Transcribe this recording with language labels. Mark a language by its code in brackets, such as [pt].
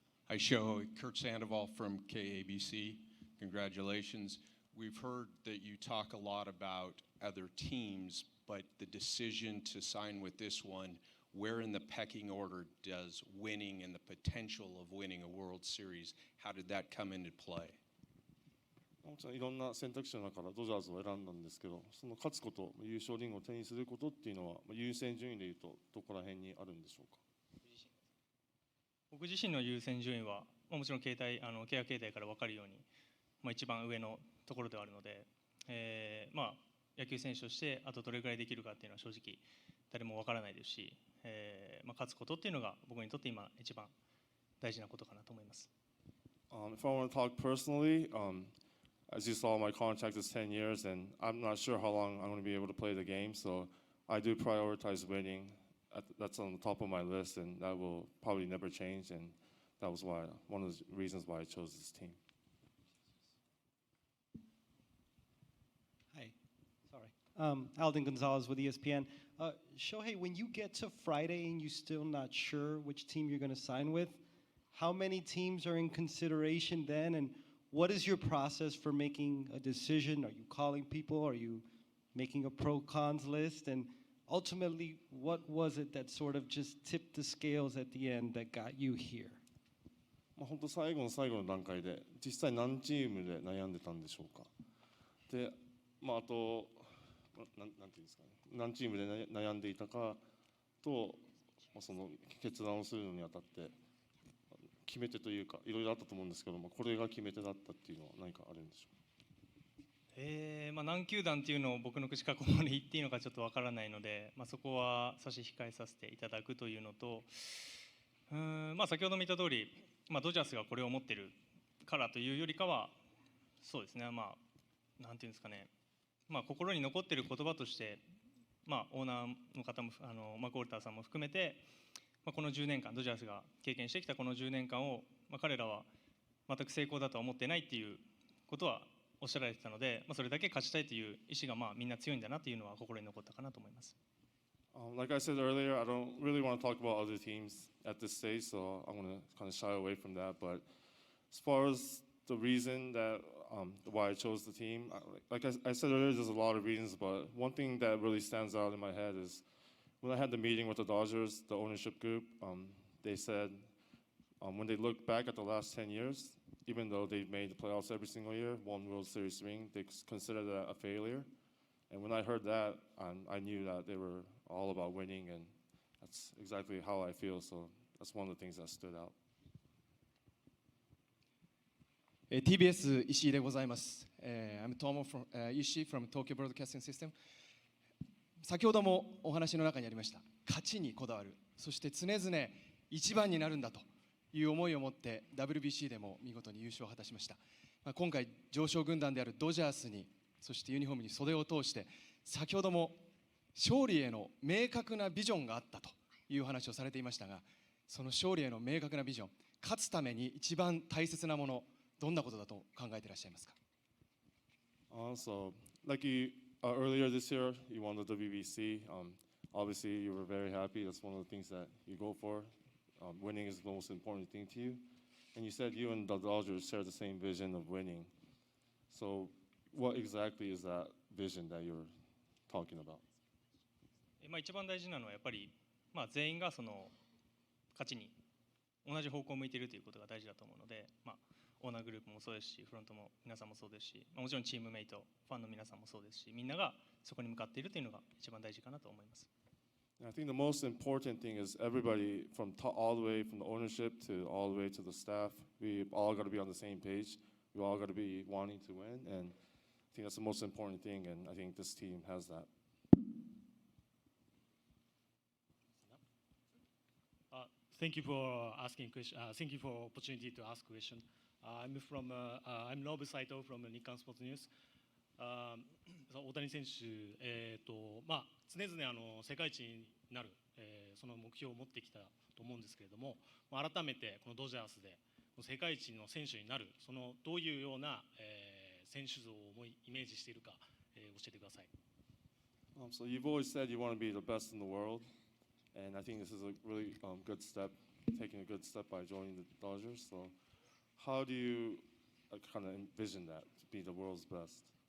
[en] Hi, Shohei. Kurt Sandoval from KABC. Congratulations. We've heard that you talk a lot about other teams, but the decision to sign with this one, where in the pecking order does winning and the potential of winning a World Series, how did that come into play? [ja] もちろんいろんな選択肢の中からドジャースを選んだんですけど、その勝つこと、優勝リングを手にすることっていうのは、優先順位でいうとどこら辺にあるんでしょうか。僕自身の優先順位は、もちろん契約形態から分かるように、一番上のところではあるので、野球選手としてあとどれぐらいできるかっていうのは正直誰も分からないですし、勝つことっていうのが僕にとって今一番大事なことかなと思います。 [en] If I want to talk personally, as you saw, my contract is 10 years, and I'm not sure how long I'm going to be able to play the game, so I do prioritize winning. That's on the top of my list, and that will probably never change, and that was one of the reasons why I chose this team. Hi, sorry. Alden Gonzalez with ESPN. Shohei, when you get to Friday and you're still not sure which team you're going to sign with, how many teams are in consideration then, and what is your process for making a decision? Are you calling people? Are you making a pro-cons list? And ultimately, what was it that sort of just tipped the scales at the end that got you here? [ja] 本当最後の最後の段階で実際何チームで悩んでたんでしょうか。で、あとなんていうんですかね、何チームで悩んでいたかと、その決断をするのにあたって決め手というかいろいろあったと思うんですけども、これが決め手だったっていうのは何かあるんでしょうか。何球団っていうのを僕の口からここまで言っていいのかちょっとわからないので、そこは差し控えさせていただくというのと、先ほども言った通り、ドジャースがこれを持ってるからというよりかは、そうですね、なんていうんですかね、心に残ってる言葉として、オーナーの方もマコールターさんも含めて、この10年間ドジャースが経験してきたこの10年間を、彼らは全く成功だとは思ってないっていうことはおっしゃられてたので、それだけ勝ちたいという意思がみんな強いんだなというのは心に残ったかなと思います。 [en] Like I said earlier, I don't really want to talk about other teams at this stage, so I'm going to kind of shy away from that. But as far as the reason that why I chose the team, like I said earlier, there's a lot of reasons, but one thing that really stands out in my head is when I had the meeting with the Dodgers, the ownership group, they said when they look back at the last 10 years, even though they've made the playoffs every single year, won World Series ring, they consider that a failure. And when I heard that, I knew that they were all about winning, and that's exactly how I feel. So that's one of the things that stood out. [ja] TBS 石井でございます。 [en] I'm Tomo from Ishii from Tokyo Broadcasting System。 [ja] 先ほどもお話の中にありました勝ちにこだわる、そして常々一番になるんだという思いを持って WBC でも見事に優勝を果たしました。今回常勝軍団であるドジャースに、そしてユニフォームに袖を通して、先ほども勝利への明確なビジョンがあったという話をされていましたが、その勝利への明確なビジョン、勝つために一番大切なもの、どんなことだと考えていらっしゃいますか？ [en] Also, like earlier this year, you won the WBC. Obviously, you were very happy. That's one of the things that you go for. Winning is the most important thing to you. And you said you and the Dodgers share the same vision of winning. So, what exactly is that vision that you're talking about? [ja] 一番大事なのはやっぱり、全員がその勝ちに同じ方向を向いているということが大事だと思うので、オーナーグループもそうですし、フロントも皆さんもそうですし、もちろんチームメイト、ファンの皆さんもそうですし、みんながそこに向かっているというのが一番大事かなと思います。 [en] I think the most important thing is everybody from all the way from the ownership to all the way to the staff, we all got to be on the same page. We all got to be wanting to win, and I think that's the most important thing, and I think this team has that. Thank you for asking question. Thank you for opportunity to ask question. I'm Nobu Saito from Nikkan Sports News. [ja] 大谷選手、常々世界一になる、その目標を持ってきたと思うんですけれども、改めてこのドジャースで世界一の選手になる、そのどういうような、選手像をイメージしているか、教えてください。 [en] So you've always said you want to be the best in the world, and I think this is a really good step, taking a good step by joining the Dodgers. So how do you kind of envision that to be the world's best?